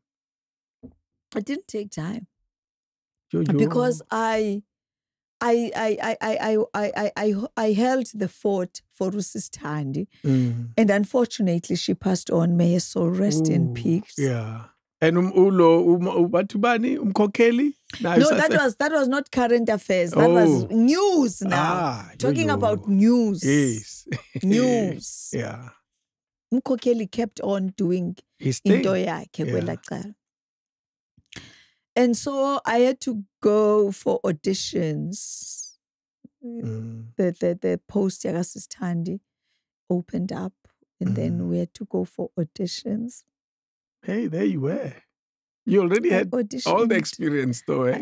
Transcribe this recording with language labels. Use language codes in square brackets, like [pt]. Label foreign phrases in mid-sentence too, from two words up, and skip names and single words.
[en] It didn't take time. Jojo. Because I held the fort for Usisthandi, and unfortunately she passed on. May her soul rest in peace. [xh] Yeah. And batubani umkhokheli? [en] No, that was not current affairs. That was news now. Talking about news. Yes. News. Yeah. Umkhokheli kept on doing his thing. [xh] Into yakhe kwelaa cala. [en] And so I had to go for auditions. The post Yakasisthandi opened up, and then we had to go for auditions. Hey, there you were. You already had all the experience, though, eh?